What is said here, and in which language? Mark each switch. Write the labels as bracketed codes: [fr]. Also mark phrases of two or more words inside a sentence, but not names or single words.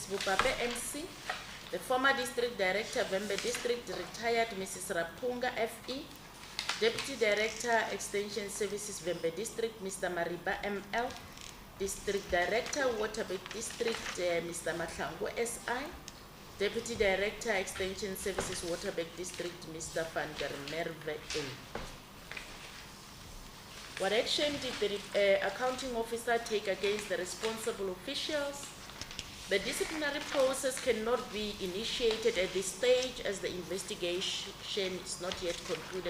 [en] Bupape, MC, the former District Director, Vembe District, retired Mrs. Rapunga, FE, Deputy Director, Extension Services, Vembe District, Mr. Mariba, ML, District Director, Waterberg District, Mr. Matlango, SI, Deputy Director, Extension Services, Waterberg District, Mr. Van der Merwe, A. What action did the accounting officer take against the responsible officials? The disciplinary process cannot be initiated at this stage as the investigation is not yet concluded.